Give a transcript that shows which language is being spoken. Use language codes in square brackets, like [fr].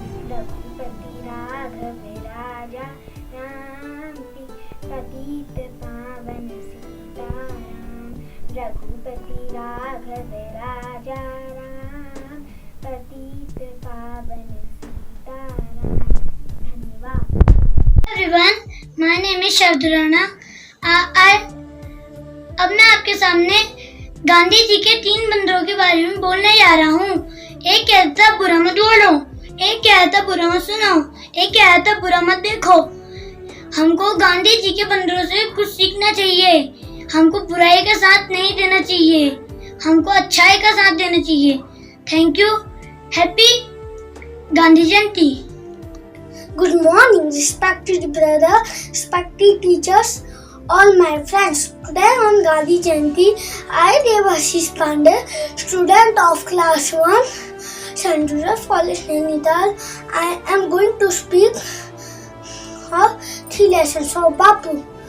[hi] रघुपति राघव राजा राम, पतित पावन सीताराम। रघुपति राघव राजा राम, पतित पावन सीताराम। धन्यवाद। [en] Everyone, my name is Shabdurana. [hi] अब मैं आपके सामने गांधी जी के 3 बंदरों के बारे में बोलने जा रहा हूँ। एक कहता बुरा मत बोलो, एक कहता बुरा मत सुनो, एक कहता बुरा मत देखो। हमको गांधी जी के बंदरों से कुछ सीखना चाहिए। हमको बुराई का साथ नहीं देना चाहिए, हमको अच्छाई का साथ देना चाहिए। [en] Thank you. Happy Gandhi Jayanti. Good morning, respected brother, respected teachers, all my friends. Today on Gandhi Jayanti, I, Devashish Pandey, student of class 1, St. Joseph College, Nainital, I am going to speak of 3 lessons of Bapu.